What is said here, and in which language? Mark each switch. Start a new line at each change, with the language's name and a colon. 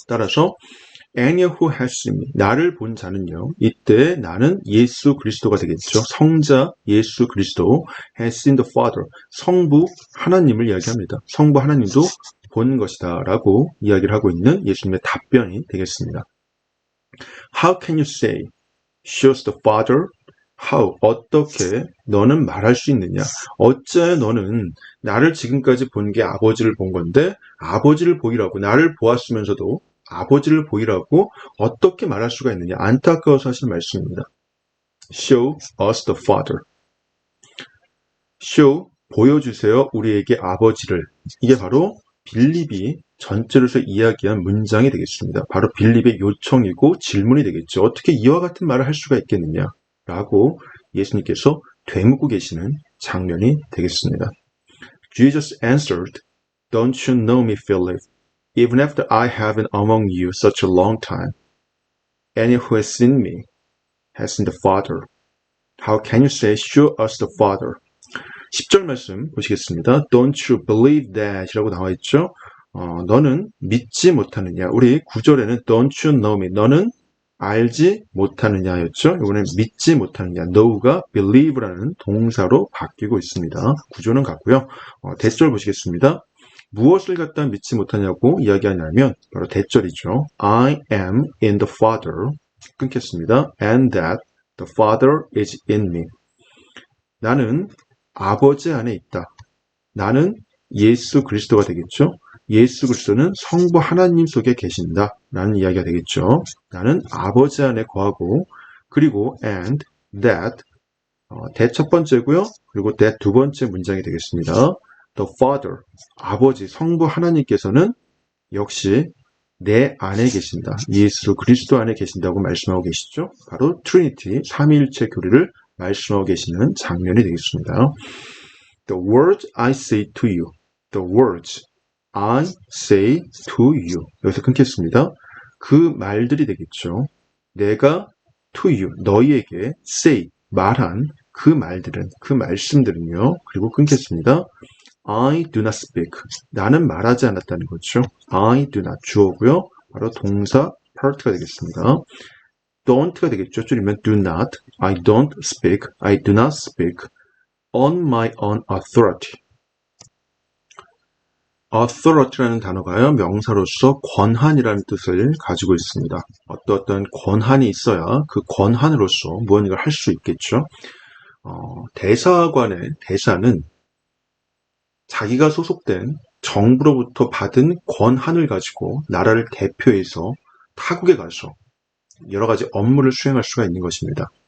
Korean: 따라서
English: anyone who has seen me,
Korean: 나를 본 자는요, 이때 나는 예수 그리스도가 되겠죠. 성자 예수 그리스도,
English: has seen the Father,
Korean: 성부 하나님을 이야기합니다. 성부 하나님도 본 것이다 라고 이야기를 하고 있는 예수님의 답변이 되겠습니다.
English: How can you say, shows the Father? How,
Korean: 어떻게 너는 말할 수 있느냐? 어째 너는 나를 지금까지 본 게 아버지를 본 건데 아버지를 보이라고, 나를 보았으면서도 아버지를 보이라고 어떻게 말할 수가 있느냐? 안타까워서 하신 말씀입니다.
English: Show us the Father. Show,
Korean: 보여주세요. 우리에게 아버지를. 이게 바로 빌립이 전체로서 이야기한 문장이 되겠습니다. 바로 빌립의 요청이고 질문이 되겠죠. 어떻게 이와 같은 말을 할 수가 있겠느냐? 라고 예수님께서 되묻고 계시는 장면이 되겠습니다.
English: Jesus answered, Don't you know me, Philip? Even after I have been among you such a long time, any who has seen me has seen the Father. How can you say, show us the Father?
Korean: 10절 말씀 보시겠습니다.
English: Don't you believe that?
Korean: 이라고 나와 있죠. 너는 믿지 못하느냐. 우리 9절에는
English: Don't you know me?
Korean: 너는 알지 못하느냐였죠. 이번엔 믿지 못하느냐. know가 believe라는 동사로 바뀌고 있습니다. 구조는 같고요. 대절 보시겠습니다. 무엇을 갖다 믿지 못하냐고 이야기하냐면 바로 대절이죠.
English: I am in the Father.
Korean: 끊겠습니다.
English: And that the Father is in me.
Korean: 나는 아버지 안에 있다. 나는 예수 그리스도가 되겠죠. 예수 그리스도는 성부 하나님 속에 계신다. 라는 이야기가 되겠죠. 나는 아버지 안에 거하고 그리고
English: and that that
Korean: 첫 번째고요. 그리고 that 두 번째 문장이 되겠습니다.
English: The Father,
Korean: 아버지 성부 하나님께서는 역시 내 안에 계신다. 예수 그리스도 안에 계신다고 말씀하고 계시죠. 바로 트리니티, 삼위일체 교리를 말씀하고 계시는 장면이 되겠습니다.
English: The words I say to you. The words I say to you.
Korean: 여기서 끊겠습니다. 그 말들이 되겠죠. 내가
English: to you,
Korean: 너희에게 say, 말한 그 말들은, 그 말씀들은요. 그리고 끊겠습니다.
English: I do not speak.
Korean: 나는 말하지 않았다는 거죠.
English: I do not
Korean: 주어고요. 바로 동사 part가 되겠습니다. don't가 되겠죠. 줄이면
English: do not. I don't speak. I do not speak on my own authority.
Korean: authority라는 단어가요. 명사로서 권한이라는 뜻을 가지고 있습니다. 어떤 권한이 있어야 그 권한으로서 무언가를 할 수 있겠죠. 대사관의 대사는 자기가 소속된 정부로부터 받은 권한을 가지고 나라를 대표해서 타국에 가서 여러 가지 업무를 수행할 수가 있는 것입니다.